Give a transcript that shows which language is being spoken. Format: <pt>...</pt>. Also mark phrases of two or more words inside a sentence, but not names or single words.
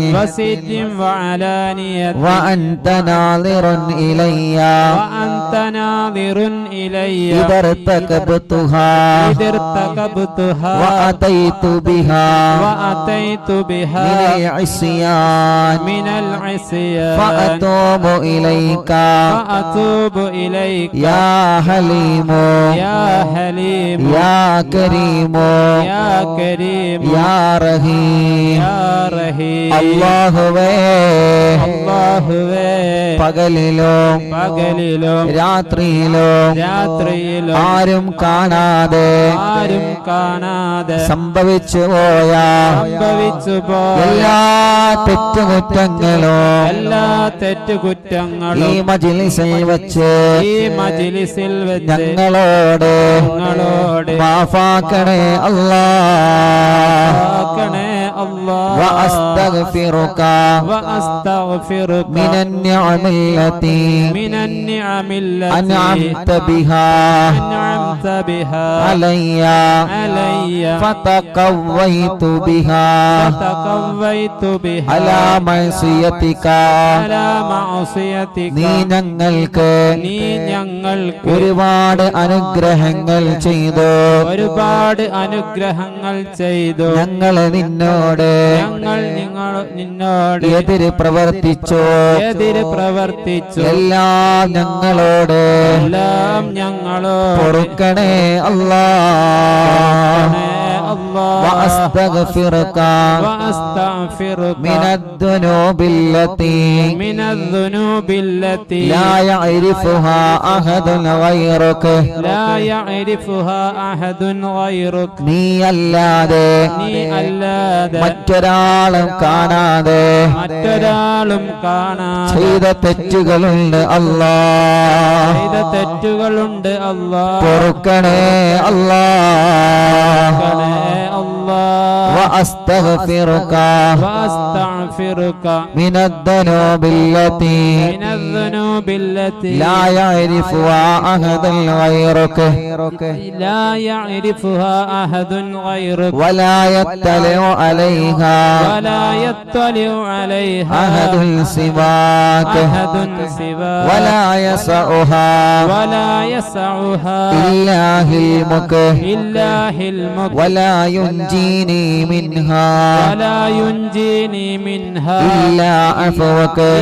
<ar>وأنت ناظر إلي إذا ارتكبتها وأتيت بها من العصيان فأتوب إليك يا حليم يا كريم يا رحيم.</ar> <ml>അല്ലാഹുവേ അല്ലാഹുവേ പകലിലും രാത്രിയിലും ആരും കാണാതെ സംഭവിച്ചു പോയ എല്ലാ തെറ്റുകുറ്റങ്ങളും ഈ മജ്‌ലിസിൽ വെച്ച് ഞങ്ങളോട് മാഫാക്കണേ അല്ലാഹ്.</ml> <ar>وأستغفرك من النعم التي أنعمت بها علي فتقويت بها على معصيتك.</ar> <ml>നീ ഞങ്ങൾക്ക് ഒരുപാട് അനുഗ്രഹങ്ങൾ ചെയ്തു. ഞങ്ങൾ നിന്നോട് എതിര് പ്രവർത്തിച്ചു. എല്ലാം ഞങ്ങളോട് പൊറുക്കണേ അല്ലാഹ്.</ml> <ar>وأستغفرك من الذنوب التي لا يعرفها أحد غيرك.</ar> <ml>നീ അല്ലാതെ മറ്റൊരാളും കാണാതെ ചെയ്ത തെറ്റുകളുണ്ട് അല്ലാഹ്. പൊറുക്കണേ അല്ലാഹ്.</ml> <ar>وأستغفرك من الذنوب التي لا يعرفها أحد غيرك ولا يطلع عليها أحد سواك ولا يسعها إلا علمك ولا ينجيني منها إلا عفوك.</ar>